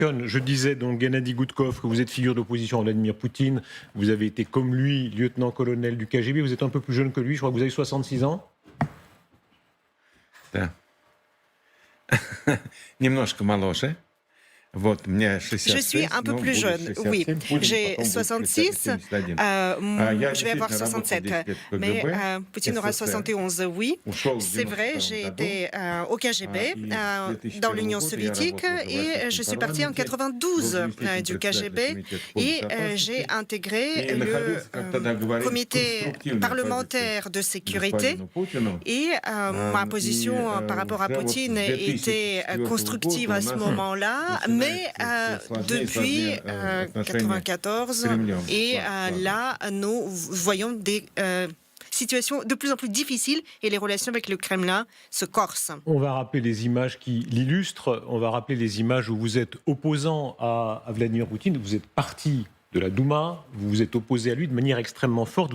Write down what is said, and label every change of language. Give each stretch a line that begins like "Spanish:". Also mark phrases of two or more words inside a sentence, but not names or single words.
French: Je disais donc Gennady Goutkov que vous êtes figure d'opposition à Vladimir Poutine. Vous avez été comme lui lieutenant-colonel du KGB. Vous êtes un peu plus jeune que lui. Je crois que vous avez 66 ans.
Russian: Да. Немножко моложе. Вот, мне
French: Je suis 66, un peu
Russian: но
French: plus
Russian: будет
French: jeune, oui.
Russian: 67, Путин
French: J'ai
Russian: потом будет
French: 66,
Russian: 71. Я
French: je vais avoir
Russian: действительно работал
French: 67,
Russian: 10 лет в
French: mais
Russian: КГБ,
French: Poutine aura
Russian: СССР.
French: 71, oui.
Russian: Ушел в
French: C'est vrai,
Russian: 92
French: j'ai
Russian: году.
French: été au KGB,
Russian: И с
French: dans
Russian: 2001
French: l'Union
Russian: года я
French: soviétique,
Russian: работал в
French: et
Russian: российском
French: je suis partie en
Russian: парламенте,
French: 92
Russian: был заместителем
French: du
Russian: председателя
French: KGB,
Russian: комитета по
French: et
Russian: безопасности.
French: j'ai intégré
Russian: И
French: le
Russian: находился, как тогда говорили, в
French: comité
Russian: конструктивной позиции
French: parlementaire de sécurité.
Russian: господину Путину.
French: Et ma
Russian: И
French: position par rapport à
Russian: уже вот
French: Poutine
Russian: с
French: était
Russian: 2004
French: constructive
Russian: года
French: à
Russian: у
French: ce
Russian: нас
French: moment-là, mais
Russian: начинается все сложнее и
French: depuis
Russian: сложнее отношения
French: 94,
Russian: с Кремлем.
French: et
Russian: Ладно.
French: là, nous voyons des situations de plus en plus difficiles et les relations avec le Kremlin se corsent. On va rappeler les images qui l'illustrent. On va rappeler les images où vous êtes opposant à Vladimir Poutine. Vous êtes parti de la Douma, vous vous êtes opposé à lui de manière extrêmement forte.